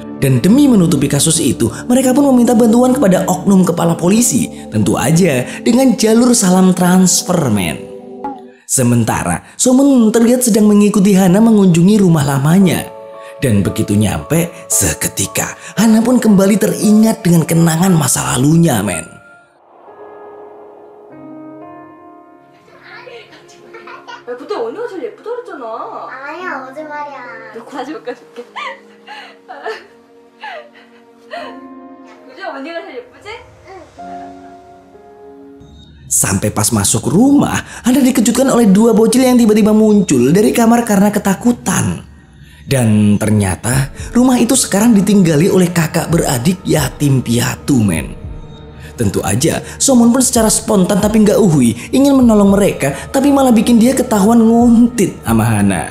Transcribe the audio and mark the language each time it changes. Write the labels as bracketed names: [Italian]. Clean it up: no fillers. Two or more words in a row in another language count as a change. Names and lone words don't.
[Indonesian] Dan demi menutupi kasus itu, mereka pun meminta bantuan kepada oknum kepala polisi. Tentu aja dengan jalur salam transfer, men. Sementara, Somun terlihat sedang mengikuti Hana mengunjungi rumah lamanya. Dan begitu nyampe, seketika Hana pun kembali teringat dengan kenangan masa lalunya, men. [Korean] 그때 언니가 제일 예쁘다 그랬잖아. 아니야, 거짓말이야. 다시 바꿔줄게. 그죠? 언니가 제일 예쁘지? [Indonesian] Sampai pas masuk rumah, Hana dikejutkan oleh dua bocil yang tiba-tiba muncul dari kamar karena ketakutan. Dan ternyata rumah itu sekarang ditinggali oleh kakak beradik yatim piatu, men. Tentu aja, Somun pun secara spontan tapi nggak uhui ingin menolong mereka, tapi malah bikin dia ketahuan nguntit sama Hana.